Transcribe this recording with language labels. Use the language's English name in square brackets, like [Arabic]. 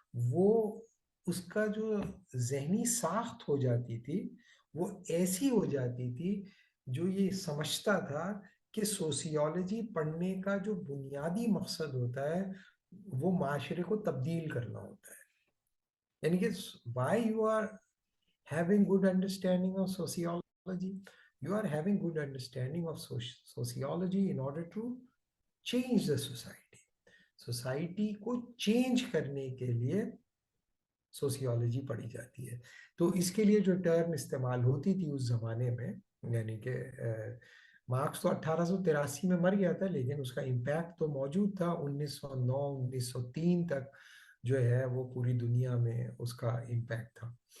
[Urdu] وہ اس کا جو ذہنی ساخت ہو جاتی تھی وہ ایسی ہو جاتی تھی جو یہ سمجھتا تھا کہ سوسیولوجی پڑھنے کا جو بنیادی مقصد ہوتا ہے وہ معاشرے کو تبدیل کرنا ہوتا ہے. یعنی کہ [English] why you are having good understanding of sociology, you are having good understanding of sociology in order to change the society. [Urdu] Society کو چینج کرنے کے لیے سوسیولوجی پڑھی جاتی ہے. تو اس کے لیے جو ٹرم استعمال ہوتی تھی اس زمانے میں، یعنی کہ مارکس تو 1883 میں مر گیا تھا لیکن اس کا امپیکٹ تو موجود تھا 1909 1903 تک جو ہے وہ پوری دنیا میں اس کا امپیکٹ تھا.